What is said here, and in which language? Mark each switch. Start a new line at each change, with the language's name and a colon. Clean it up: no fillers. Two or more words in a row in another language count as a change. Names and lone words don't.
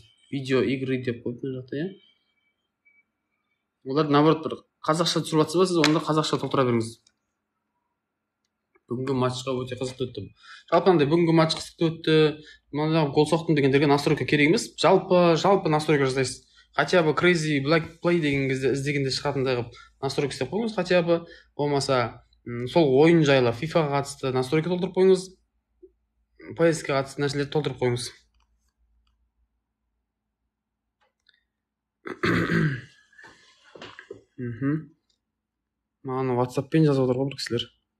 Kazakh: Видео, игры деп қойып мына жақта, Олар наоборот бір қазақша түсіріп жатсыз ба, сіз онда қазақша толтыра беріңіз. Бүгінгі матчқа өте қызықты өтті. Жалпы андай бүгінгі матч қызықты өтті. Мына гол соқтым дегендерге настройка керек емес. Жалпы настройка жасайсыз.
Russian: Хотя бы
English: crazy black play
Kazakh: деген кезде іздегенде шығатындай қылып настройка істеп қойыңыз.
Russian: Хотя бы
Kazakh: болмаса сол ойын жайлы FIFA-ға қатысты настройка толтырып қойыңыз. PS-ге қатысты нәрселерді толтырып қойыңыз. Маған WhatsApp-пен жазып отыр ғой бір кісілер.